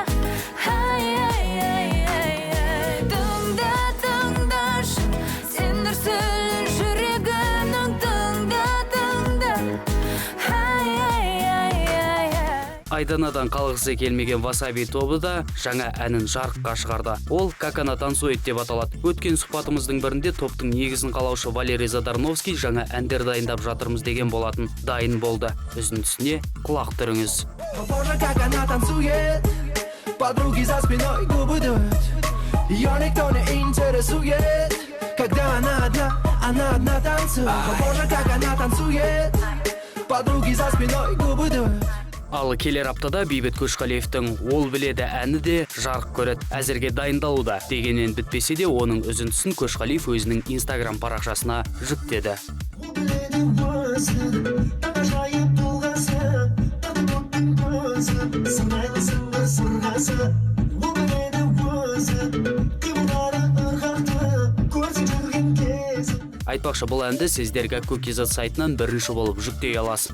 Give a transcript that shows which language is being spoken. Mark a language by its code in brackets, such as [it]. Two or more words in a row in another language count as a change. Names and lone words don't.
[kk] Тыңдашы, сен дүрсілін жүрегімнің, тыңда. Айданадан қалғысы келмеген Васаби тобы да жаңа әнін жарыққа шығарды. Ол «Как она танцует» деп аталады. Өткен сұхбатымыздың бірінде топтың негізін қалаушы Валерий Задарновский жаңа әндер дайындап жатырмыз деген болатын. Дайын болды. Үзіндісіне құлақ түріңіз. [ru] Как она танцует, подруги за спиной губы дуют. Ее никто не интересует, когда она одна танцует. Боже, как она танцует, подруги за спиной губы дуют. [kk] Ал келер аптада Бейбіт Көшқалиевтің «Ол біледі» әні де жарық көреді. Әзірге дайындалуда. Дегенмен бітпесе де, оның үзіндісін Көшқалиев өзінің Instagram парақшасына жүктеді. Айтпақшы, бұл әнді сіздерге Ку-Кз сайтынан бірінші болып жүктей аласыз.